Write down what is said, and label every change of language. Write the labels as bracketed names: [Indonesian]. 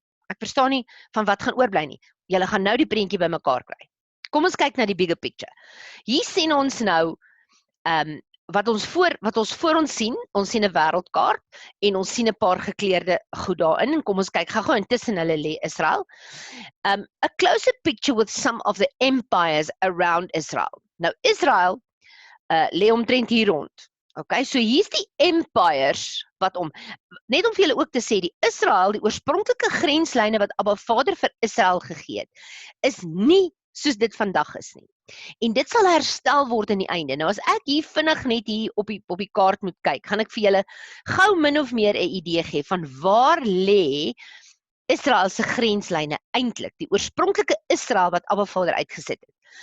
[Afrikaans] Ek verstaan nie van wat gaan oorbly nie. Julle gaan nou die prentjie bymekaar kry. Kom ons kyk na die bigger picture. Hier sien ons nou wat ons voor ons sien 'n wêreldkaart en ons sien 'n paar gekleurde goed daarin en kom ons kyk gou intussen hulle lê Israel. [English] A closer picture with some of the empires around Israel. [Afrikaans] Nou Israel lê omtrent hier rond. Okay, so hier's die empires wat net om vir julle ook te sê, die Israel, die oorspronklike grenslyne wat Abba Vader vir Israel gegee het, is nie soos dit vandag is nie. En dit sal herstel word in die einde. Nou as ek hier vinnig net hier op die kaart moet kyk, gaan ek vir julle gou min of meer 'n idee gee van waar lê Israel se grenslyne eintlik, die oorspronklike Israel wat Abba Vader uitgesit het.